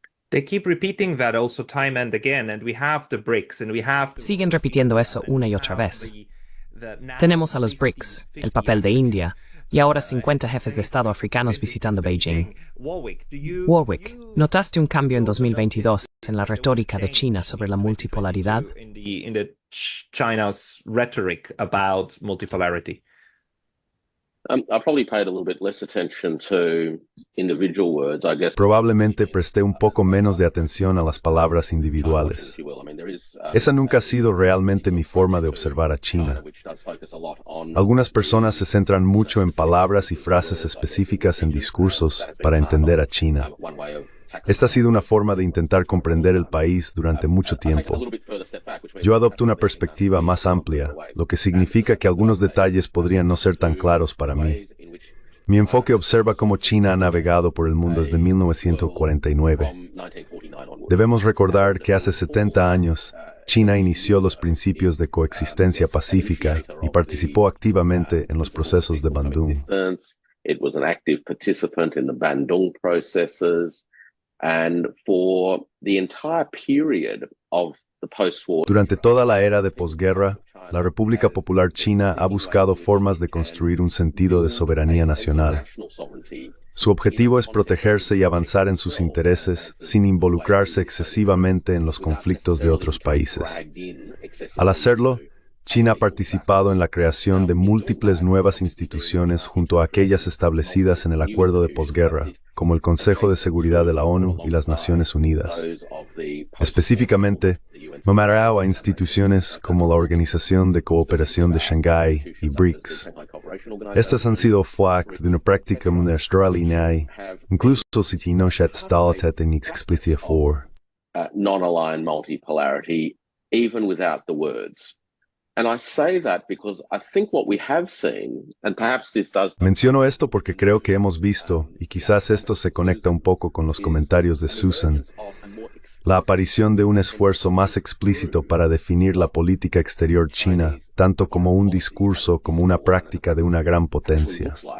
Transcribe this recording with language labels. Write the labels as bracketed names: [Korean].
[English] They keep repeating that also time and again, and we have the BRICS, and we have. [Spanish] Siguen repitiendo eso una y otra vez. Tenemos a los BRICS, el papel de India, y ahora 50 jefes de Estado africanos visitando Beijing. Warwick, ¿notaste un cambio en 2022 en la retórica de China sobre la multipolaridad? [English] China's rhetoric about multipolarity. I probably paid a little bit less attention to individual words, I guess. [Spanish] Probablemente presté un poco menos de atención a las palabras individuales. Esa nunca ha sido realmente mi forma de observar a China. Algunas personas se centran mucho en palabras y frases específicas en discursos para entender a China. Esta ha sido una forma de intentar comprender el país durante mucho tiempo. Yo adopto una perspectiva más amplia, lo que significa que algunos detalles podrían no ser tan claros para mí. Mi enfoque observa cómo China ha navegado por el mundo desde 1949. Debemos recordar que hace 70 años, China inició los principios de coexistencia pacífica y participó activamente en los procesos de Bandung. [English] It was an active participant in the Bandung processes. And for the entire period of the post-war, [Spanish] durante toda la era de posguerra, la República Popular China ha buscado formas de construir un sentido de soberanía nacional. Su objetivo es protegerse y avanzar en sus intereses sin involucrarse excesivamente en los conflictos de otros países. Al hacerlo, China ha participado en la creación de múltiples nuevas instituciones junto a aquellas establecidas en el acuerdo de posguerra, como el Consejo de Seguridad de la ONU y las Naciones Unidas. Específicamente, me refiero a instituciones como la Organización de Cooperación de Shanghái y BRICS. Estas han sido fruto de una práctica extraordinaria, incluso si no se ha en explícita forma. [English] Non-aligned multipolarity, even without the words. And I say that because I think what we have seen, and perhaps this does... [Spanish] Menciono esto porque creo que hemos visto, y quizás esto se conecta un poco con los comentarios de Susan, la aparición de un esfuerzo más explícito para definir la política exterior china, tanto como un discurso como una práctica de una gran potencia.